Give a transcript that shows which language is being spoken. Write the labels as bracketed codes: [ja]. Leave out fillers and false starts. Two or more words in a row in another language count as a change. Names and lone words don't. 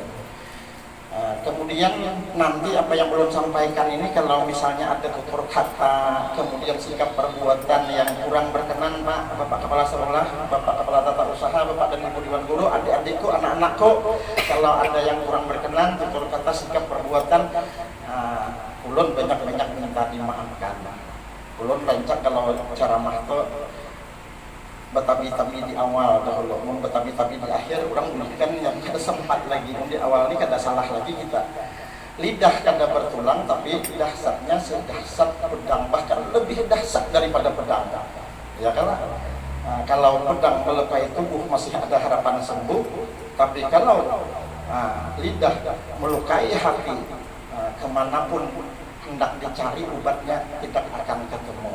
[id] Kemudian nanti apa yang belum sampaikan ini, kalau misalnya ada tutur kata, kemudian sikap perbuatan yang kurang berkenan Pak, Bapak Kepala Sekolah, Bapak Kepala Tata Usaha, Bapak dan Ibu Dewan Guru, adik-adik adik-adikku, anak-anakku, kalau ada yang kurang berkenan, tutur kata, sikap, perbuatan, ulun banyak-banyak minta dimaafkan. [bjn] Ulun rancak kalau ceramah itu betabi-tabi di awal dahulu, mun betabi-tabi di akhir, orang berikan yang kada sempat lagi, di awal ini kada salah lagi kita. [id] Lidah kada bertulang, tapi dahsyatnya sedahsyat pedang, bahkan lebih dahsyat daripada pedang. Ya kan? Kalau pedang melukai tubuh masih ada harapan sembuh, tapi kalau lidah melukai hati, kemanapun hendak dicari obatnya tidak akan ketemu.